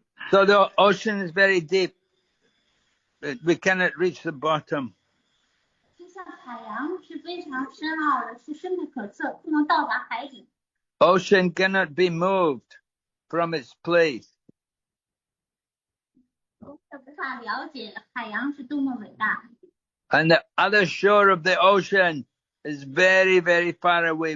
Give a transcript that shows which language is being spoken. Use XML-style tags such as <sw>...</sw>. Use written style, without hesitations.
<en>So the ocean is very deep. We cannot reach the bottom.</en> <zh>就像海洋是非常深奥的，是深不可测，不能到达海底。</zh> <en>Ocean cannot be moved from its place.</en> <zh>无法了解海洋是多么伟大。</zh> <en>And the other shore of the ocean is very, very far away.</en>